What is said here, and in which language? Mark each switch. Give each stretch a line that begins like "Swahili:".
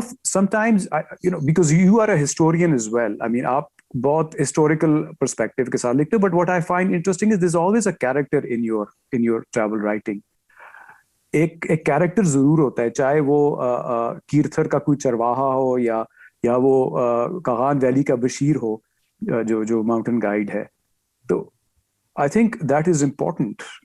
English: Sometimes because you are a historian as well. I mean,
Urdu: آپ بہت historical perspective کے ساتھ لکھتے ہو,
English: but what I find interesting is there's always a character in your travel writing.
Urdu: ایک character ضرور ہوتا ہے, چاہے وہ کیرتھر کا کوئی چرواہا ہو یا وہ کاغان ویلی کا بشیر ہو جو ماؤنٹین گائیڈ ہے.
English: تو I think that is important.